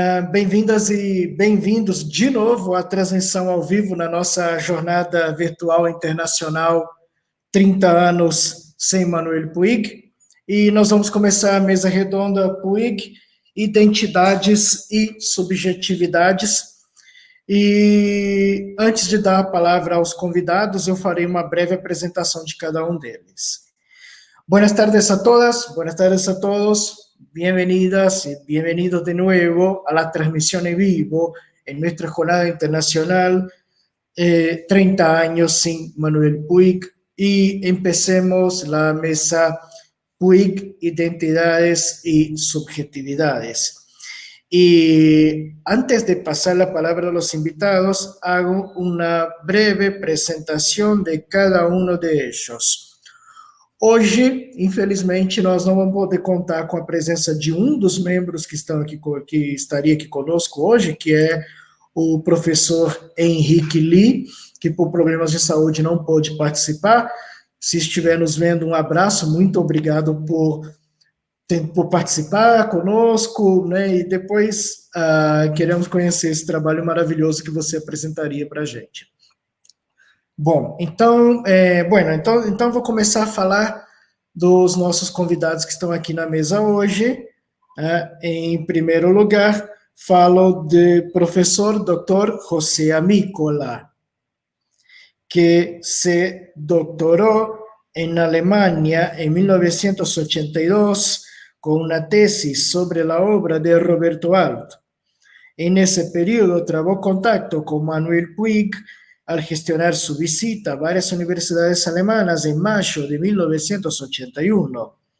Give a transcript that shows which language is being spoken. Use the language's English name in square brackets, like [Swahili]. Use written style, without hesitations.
[Portuguese] Bem-vindas e bem-vindos de novo à transmissão ao vivo na nossa jornada virtual internacional 30 anos sem Manuel Puig. E nós vamos começar a mesa redonda Puig, identidades e subjetividades. E antes de dar a palavra aos convidados, eu farei uma breve apresentação de cada um deles. [Spanish] Buenas tardes a todas, buenas tardes a todos, bienvenidas y bienvenidos de nuevo a la transmisión en vivo en nuestra jornada internacional 30 años sin Manuel Puig y empecemos la mesa Puig, identidades y subjetividades. Y antes de pasar la palabra a los invitados, hago una breve presentación de cada uno de ellos. [Portuguese] Hoje, infelizmente, nós não vamos poder contar com a presença de um dos membros que estão aqui, que estaria aqui conosco hoje, que é o professor Henrique Lee, que por problemas de saúde não pôde participar. Se estiver nos vendo, um abraço, muito obrigado por participar conosco, né? E depois queremos conhecer esse trabalho maravilhoso que você apresentaria para a gente. Bom, então vou começar a falar dos nossos convidados que estão aqui na mesa hoje. Em primeiro lugar, falo do professor Dr. [Spanish] José Amícola, que se doctoró en Alemania en 1982 con una tesis sobre la obra de Roberto Alto. En ese periodo trabó contacto con Manuel Puig al gestionar su visita a varias universidades alemanas en mayo de 1981.